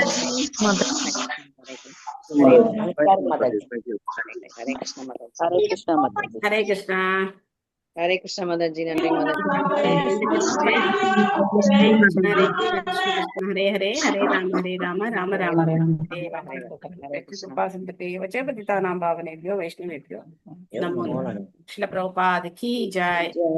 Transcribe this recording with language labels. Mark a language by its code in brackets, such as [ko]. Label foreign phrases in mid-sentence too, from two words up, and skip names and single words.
[ta] ஹரே கிருஷ்ணா மாதாஜி. ஹரே கிருஷ்ணா மாதாஜி. ஹரே கிருஷ்ணா. ஹரே கிருஷ்ணா மாதாஜி. நன்றி மாதாஜி. ஹரே ஹரே, ஹரே ராம ராம ராம ஹரே ஹரே. [sa] कृपा सिन्धुभ्य एवच பतितानां पावनेभ्यो वैष्णवेभ्यो नमो नमः. [hi] श्रील प्रभुपाद की जय.